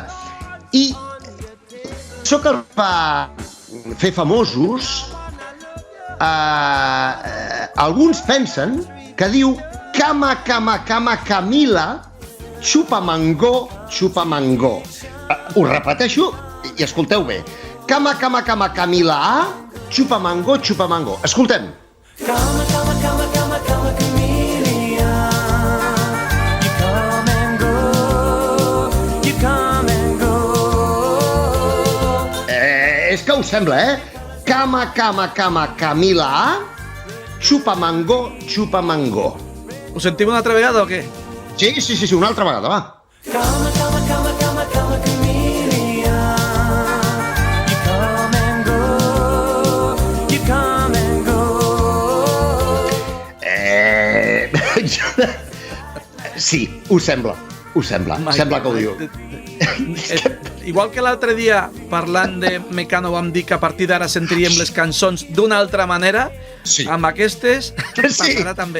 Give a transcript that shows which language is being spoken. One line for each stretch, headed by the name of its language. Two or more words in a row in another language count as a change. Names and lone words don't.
Catalan: I això que els va fer famosos, alguns pensen que diu Cama, Camila, xupa mango. Ho repeteixo i escolteu bé. Cama, Camila, xupa mango. Escoltem. Cama,
English: Camellia, you come and go, you come and go.
Catalan: És que us sembla, Cama, Camila, xupa mango. Ho sentim una altra vegada o què? Sí, una altra vegada, va. Cama,
English: Camellia, you come and go.
Catalan: Sí, us sembla. Sembla que ho diu. Igual que l'altre dia, parlant de Mecano, vam dir que a partir d'ara sentiríem les cançons d'una altra manera, amb aquestes passarà també.